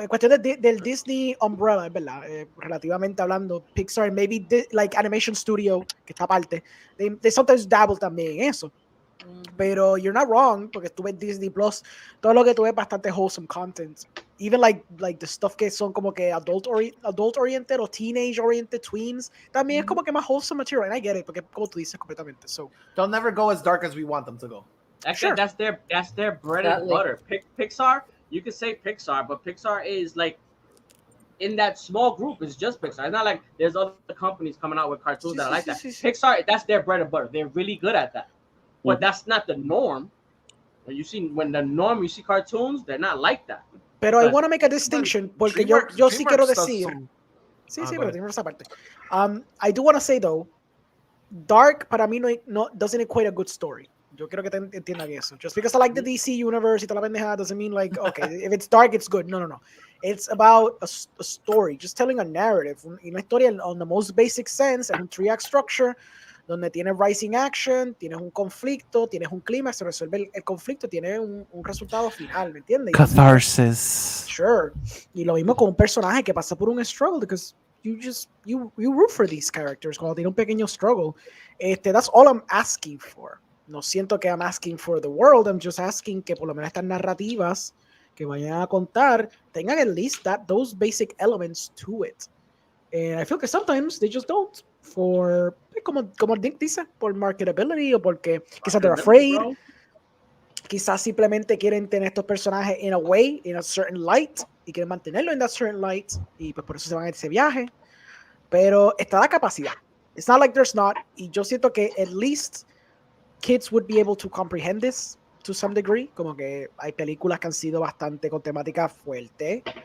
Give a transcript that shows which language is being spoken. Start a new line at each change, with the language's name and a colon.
Spanish: En cuestión del Disney umbrella, es verdad. Relativamente hablando, Pixar, maybe like Animation Studio, que está aparte,
English: they sometimes dabble
Spanish: también en eso. Pero
English: you're not wrong,
Spanish: porque tú ves Disney Plus, todo lo que tú ves bastante
English: wholesome content. Even like the stuff
Spanish: que son como que adult oriented o teenage oriented tweens, también es como que más wholesome material,
English: and I get it,
Spanish: porque como tú dices completamente.
English: So they'll never go as dark as we want them to go. Actually, that's their bread and butter. Pixar, you can say Pixar, but Pixar is like in that small group. It's just Pixar. It's not like there's other companies coming out with cartoons that are like that. Pixar, that's their bread and butter. They're really good at that. But that's not the norm. You see cartoons, they're not like that.
Spanish: Pero
English: I want to make a distinction
Spanish: porque yo sí quiero decir. Sí, pero tengo esa parte.
English: I do want to say though, dark
Spanish: para mí no
English: doesn't equate a good story.
Spanish: Yo quiero que te entiendan eso.
English: Just because I like the DC universe
Spanish: y toda la pendejada
English: doesn't mean like, okay, if it's dark, it's good. No. It's about a story, just telling a narrative.
Spanish: Una historia
English: on the most basic sense,
Spanish: en un 3-act structure, donde tienes rising action, tienes un conflicto, tienes un clímax, se resuelve el conflicto, tienes un resultado final, ¿me entiendes?
English: Catharsis. Sure.
Spanish: Y lo mismo con un personaje que pasa por un struggle,
English: because you root for these characters
Spanish: cuando tiene un pequeño struggle.
English: That's all I'm asking for.
Spanish: No siento que
English: I'm asking for the world, I'm just asking
Spanish: que por lo menos estas narrativas que vayan a contar tengan
English: at least those basic elements to it. And I feel que sometimes they just don't.
Spanish: Como Dick dice, por marketability o porque quizás
English: they're afraid,
Spanish: quizás simplemente quieren tener estos personajes in a way,
English: in a certain light,
Spanish: y quieren mantenerlo
English: in that certain light,
Spanish: y pues por eso se van a ese viaje. Pero está la capacidad.
English: It's not like there's not,
Spanish: y yo siento que
English: at least kids would be able to comprehend this to some degree,
Spanish: como que hay películas que han sido bastante con temática fuerte